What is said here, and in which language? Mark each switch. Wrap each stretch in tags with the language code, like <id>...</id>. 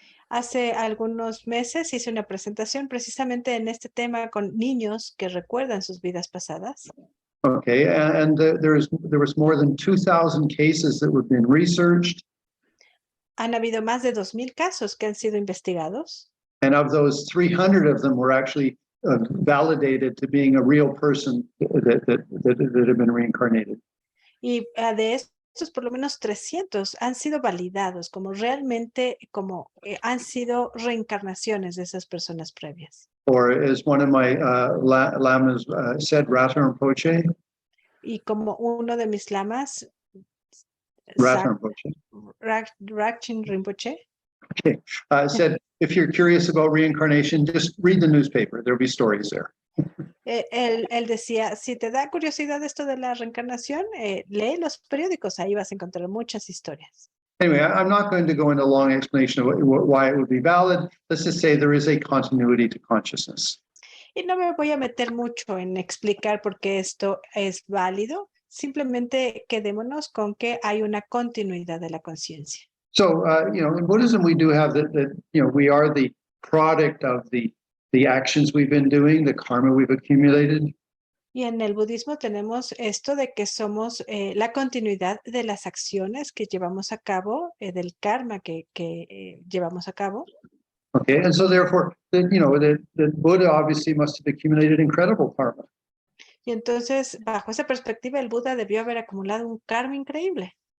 <es>Hace algunos meses hice una presentación precisamente en este tema con niños que recuerdan sus vidas pasadas.</es> <en>Okay, and there was more than 2,000 cases that were being researched.</en> <es>Han habido más de 2,000 casos que han sido investigados.</es> <en>And of those, 300 of them were actually validated to being a real person that had been reincarnated.</en> <es>Y de estos, por lo menos 300 han sido validados como realmente, han sido reencarnaciones de esas personas previas.</es> <en>Or as one of my lamas said, Rata Rinpoche.</en> <es>Y como uno de mis lamas, Rata Rinpoche. Rakchin Rinpoche,</es> <en>Okay, said, if you're curious about reincarnation, just read the newspaper. There'll be stories there.</en> <es>él decía, si te da curiosidad esto de la reencarnación, lee los periódicos, ahí vas a encontrar muchas historias.</es> <en>Anyway, I'm not going to go into a long explanation of why it would be valid. Let's just say there is a continuity to consciousness.</en> <es>Y no me voy a meter mucho en explicar por qué esto es válido. Simplemente quedémonos con que hay una continuidad de la conciencia.</es> <en>So, in Buddhism, we do have that, we are the product of the actions we've been doing, the karma we've accumulated.</en> <es>Y en el budismo tenemos esto de que somos la continuidad de las acciones que llevamos a cabo, del karma que llevamos a cabo.</es> <en>Okay, and so therefore, the Buddha obviously must have accumulated incredible karma.</en> <es>Y entonces, bajo esa perspectiva, el Buda debió haber acumulado un karma increíble.</es>